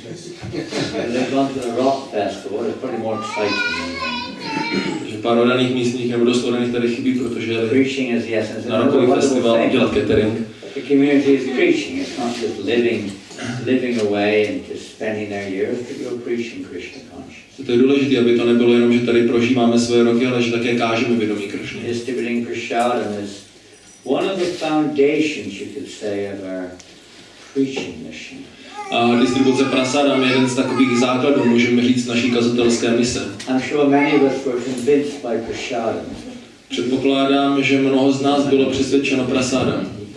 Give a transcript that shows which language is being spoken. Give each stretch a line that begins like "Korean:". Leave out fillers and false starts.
English: They've gone to the rock festival. It's pretty more exciting.
Czech: Pár oddaných místních nebo dost oddaných tady chybí, protože na rokový festival udělat catering.
English: The community is preaching. It's not just living away and just spending their years, but you're preaching Krishna consciousness.
Czech: To je důležité, aby to nebylo jenom, že tady prožíváme své roky, ale že také kážeme vědomí Krishny.
English: Distributing prasadam is one of the foundations, you could say, of our preaching mission.
Czech: A distribuce prasadam je jeden z takových základů, můžeme říct, naší kazatelské mise.
English: I'm sure many of us were convinced by prasadam.
Czech: Předpokládám, že mnoho z nás bylo přesvědčeno prasadam.